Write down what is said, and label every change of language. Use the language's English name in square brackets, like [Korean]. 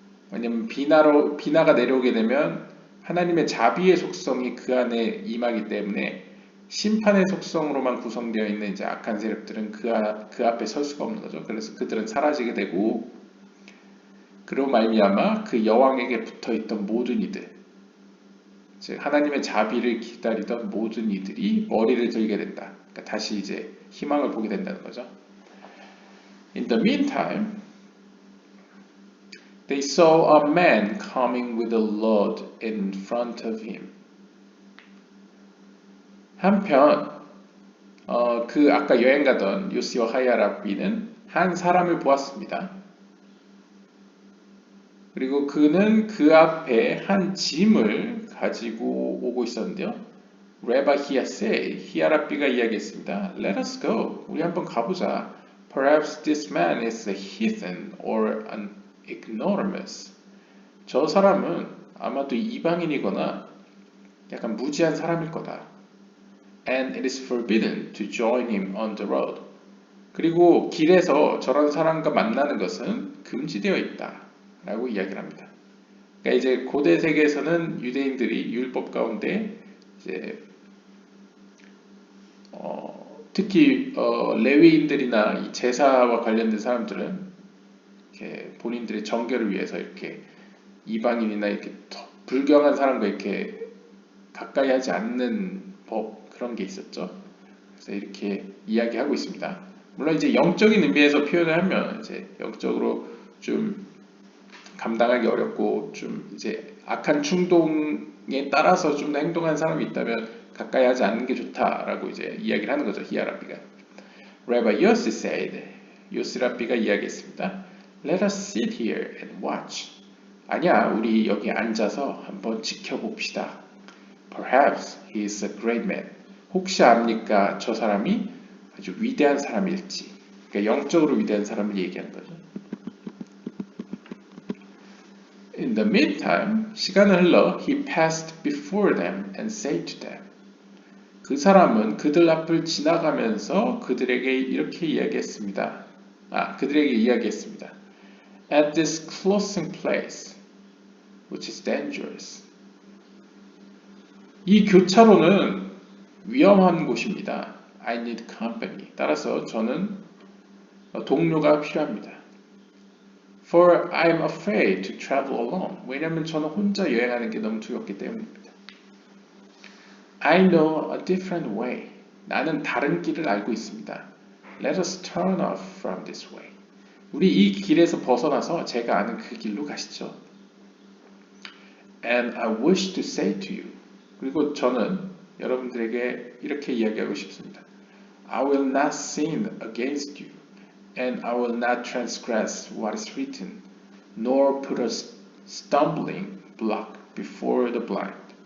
[Korean] 왜냐하면 비나가 내려오게 되면 하나님의 자비의 속성이 그 안에 임하기 때문에 심판의 속성으로만 구성되어 있는 이제 악한 세력들은 그 앞에 설 수가 없는 거죠. 그래서 그들은 사라지게 되고, 그로 말미암아 그 여왕에게 붙어있던 모든 이들, 즉 하나님의 자비를 기다리던 모든 이들이 머리를 들게 된다. 그러니까 다시 이제 희망을 보게 된다는 거죠. [English] In the meantime, they saw a man coming with a load in front of him. [Korean] 한편 그 아까 여행 가던 요시와 하야라비는 한 사람을 보았습니다. 그리고 그는 그 앞에 한 짐을 가지고 오고 있었는데요. Rabbi Hiasei, 히아라비가 이야기했습니다. [English] Let us go. [Korean] 우리 한번 가보자. [English] Perhaps this man is a heathen or an ignoramus. [Korean] 저 사람은 아마도 이방인이거나 약간 무지한 사람일 거다. [English] And it is forbidden to join him on the road. [Korean] 그리고 길에서 저런 사람과 만나는 것은 금지되어 있다. 라고 이야기를 합니다. 그러니까 이제 고대 세계에서는 유대인들이 율법 가운데 이제 특히 레위인들이나 이 제사와 관련된 사람들은 이렇게 본인들의 정결을 위해서 이렇게 이방인이나 이렇게 불경한 사람과 이렇게 가까이 하지 않는 법 그런 게 있었죠. 그래서 이렇게 이야기하고 있습니다. 물론 이제 영적인 의미에서 표현을 하면 이제 영적으로 좀 감당하기 어렵고 좀 이제 악한 충동에 따라서 좀 더 행동한 사람이 있다면 가까이 하지 않는 게 좋다라고 이제 이야기를 하는 거죠. 히아라비가. [English] Rabbi Yossi said, [Korean] 요시라비가 이야기했습니다. [English] Let us sit here and watch. [Korean] 아니야, 우리 여기 앉아서 한번 지켜봅시다. Perhaps he is a great man. 혹시 압니까? 저 사람이 아주 위대한 사람일지. 그러니까 영적으로 위대한 사람을 얘기하는 거죠. [English] In the meantime, [Korean] 시간을 흘러 [English] he passed before them and said to them. [Korean] 그 사람은 그들 앞을 지나가면서 그들에게 이렇게 이야기했습니다. 그들에게 이야기했습니다. [English] At this closing place, which is dangerous. [Korean] 이 교차로는 위험한 곳입니다. [English] I need company. [Korean] 따라서 저는 동료가 필요합니다. [English] For I am afraid to travel alone. [Korean] 왜냐하면 저는 혼자 여행하는 게 너무 두렵기 때문입니다. [English] I know a different way. [Korean] 나는 다른 길을 알고 있습니다. [English] Let us turn off from this way. [Korean] 우리 이 길에서 벗어나서 제가 아는 그 길로 가시죠. [English] And I wish to say to you. [Korean] 그리고 저는 여러분들에게 이렇게 이야기하고 싶습니다. [English] I will not sin against you. And I will not transgress what is written, nor put a stumbling block before the blind.